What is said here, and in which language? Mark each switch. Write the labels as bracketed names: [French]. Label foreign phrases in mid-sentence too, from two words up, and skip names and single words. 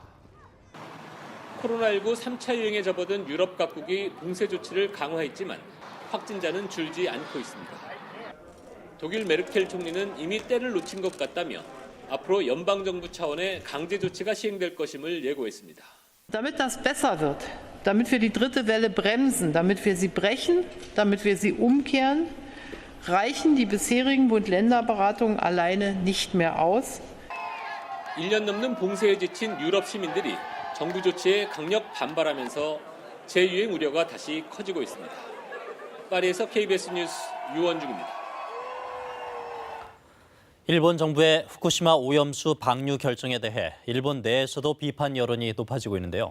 [Korean] 코로나19 3차 유행에 접어든 유럽 각국이 봉쇄 조치를 강화했지만 확진자는 줄지 않고 있습니다. 독일 메르켈 총리는 이미 때를 놓친 것 같다며 앞으로 연방정부 차원의 강제 조치가 시행될 것임을 예고했습니다. [German] Damit das besser wird, damit wir die dritte Welle bremsen, damit wir sie brechen, damit wir sie umkehren, reichen die bisherigen Bund-Länder-Beratungen alleine nicht mehr aus. [Korean] 1년 넘는 봉쇄에 지친 유럽 시민들이 정부 조치에 강력 반발하면서 재유행 우려가 다시 커지고 있습니다. 파리에서 KBS 뉴스 유원중입니다. 일본 정부의 후쿠시마 오염수 방류 결정에 대해 일본 내에서도 비판 여론이 높아지고 있는데요.